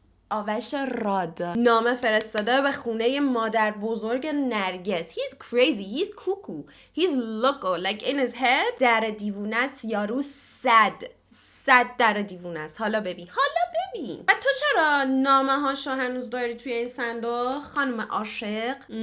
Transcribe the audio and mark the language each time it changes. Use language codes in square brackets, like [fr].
[fa] آوش راد نامه فرستاده به خونه مادر بزرگ نرگس. [en] He's crazy, he's cuckoo, he's loco, like in his head. [fa] در دیوونه است یارو. صد در دیوونه است. حالا ببین و تو چرا نامه هاشو هنوز داری توی این صندوق خانم عاشق؟